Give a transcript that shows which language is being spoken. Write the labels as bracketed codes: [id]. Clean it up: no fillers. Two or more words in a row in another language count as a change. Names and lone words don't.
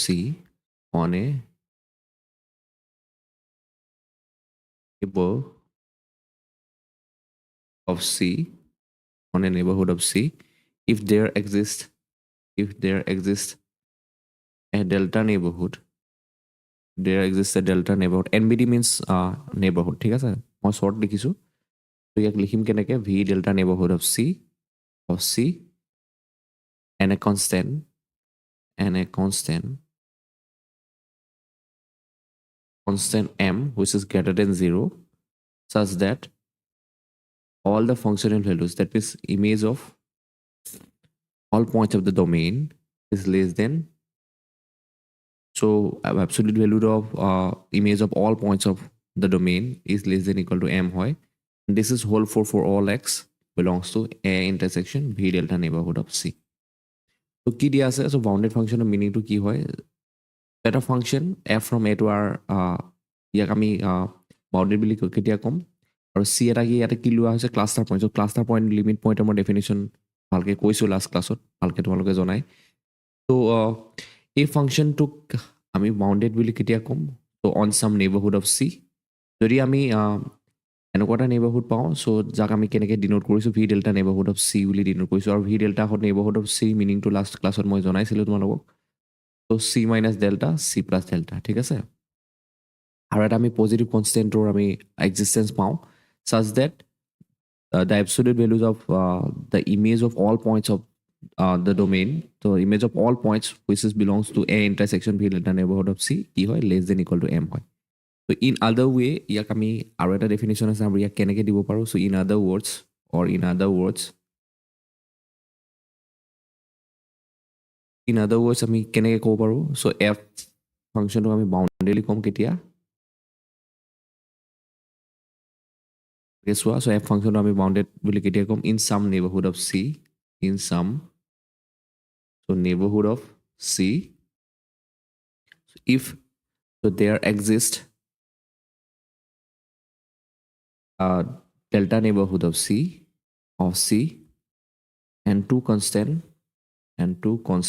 [en] On a neighborhood of C. On a neighborhood of C. If there exists a delta neighborhood. There exists a delta neighborhood. NBD means neighborhood. [as] ঠিক আছে মই short লিখিছোঁ তো ইয়াক লিখিম কেনেকৈ [en] V delta neighborhood of C and a constant m which is greater than 0 such that all the functional values, that is image of all points of the domain, is less than so absolute value of image of all points of the domain is less than equal to m hoy. This is whole for all x belongs to a intersection V delta neighborhood of C. [as] So কি দিয়া আছে [en] so bounded function meaning to [as] কি হয় এটা [en] function f from a to r [as] ইয়াক আমি bounded বুলি কেতিয়া ক'ম আৰু c এটা কি ইয়াতে কি লোৱা হৈছে [en] cluster point so cluster point limit pointৰ [as] মই ডেফিনেশ্যন ভালকৈ কৈছোঁ [en] last classত [as] ভালকৈ তোমালোকে জনাই ত' এই ফাংচনটোক আমি বাউণ্ডেড বুলি কেতিয়া ক'ম ত' [en] on some neighborhood of C [as] যদি আমি এনেকুৱা এটা নেইবাৰহুড পাওঁ চ' যাক আমি কেনেকৈ ডিনোট কৰিছোঁ [en] V delta neighborhood of C [as] বুলি ডিনোট কৰিছোঁ আৰু [en] V delta neighborhood of C [as] মিনিংটো [en] last classত [as] মই জনাইছিলোঁ তোমালোকক ত' [en] C minus delta C plus delta [as] ঠিক আছে আৰু এটা আমি [en] positive constantৰ [as] আমি এক্সিষ্টেঞ্চ পাওঁ [en] such that the absolute values of the image of all points of the domain, so image of all points which is belongs to a intersection v delta neighborhood of c [as] কি হয় [en] less than equal to m [as] হয় [en] so in other way [as] ইয়াক আমি আৰু এটা definition আছে আমি ইয়াক কেনেকৈ দিব পাৰোঁ [en] so in other words [as] আমি কেনেকৈ ক'ব পাৰোঁ so f ফাংচনটো আমি বাউণ্ডেডলি ক'ম কেতিয়া [en] চোৱা so f [as] ফাংচনটো আমি বাউণ্ডেড বুলি কেতিয়া ক'ম [en] in some neighborhood of c in some so neighborhood of C if so there exists a delta neighborhood of C and two